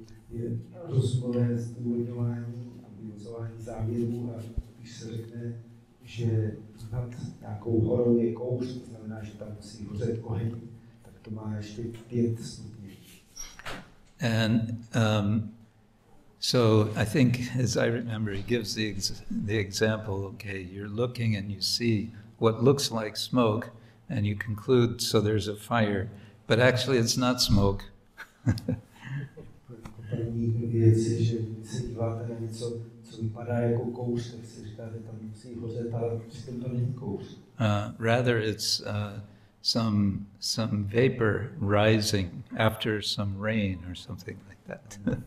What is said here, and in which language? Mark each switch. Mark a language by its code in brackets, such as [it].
[cs] Je rozumové zdůvodňování a vyvozování závěrů, a když se řekne, že nad nějakou horou je kouř, to znamená, že tam musí hořet oheň, tak to má ještě 5 stupňů. [en] And so I think, as I remember, he gives the example, okay, you're looking and you see what looks like smoke, and you conclude, so there's a fire, but actually it's not smoke. [cs] První věc je, že se díváte na něco, co vypadá jako kouř, tak si říkáte, tam musí hořet, ale přitom to není kouř. [en] Rather it's some vapor rising after some rain or something like that.